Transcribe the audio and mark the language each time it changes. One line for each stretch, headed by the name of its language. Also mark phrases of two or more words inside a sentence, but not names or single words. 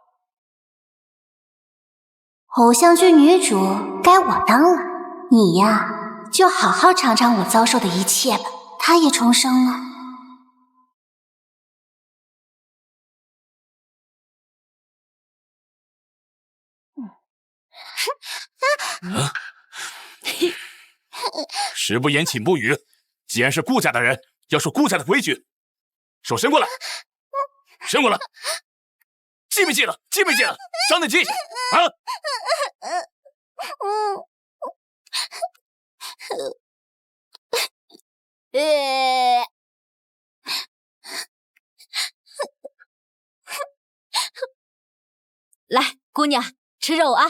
Chinese: 偶像劇女主該我當了，你呀，就好好嘗嘗我遭受的一切吧。她也重生了。食不言，寢不語。既然是顧家的人，要守顧家的規矩。手伸過來，伸過來，記沒記得？記沒記得？長點記性啊！來，姑娘，吃肉啊！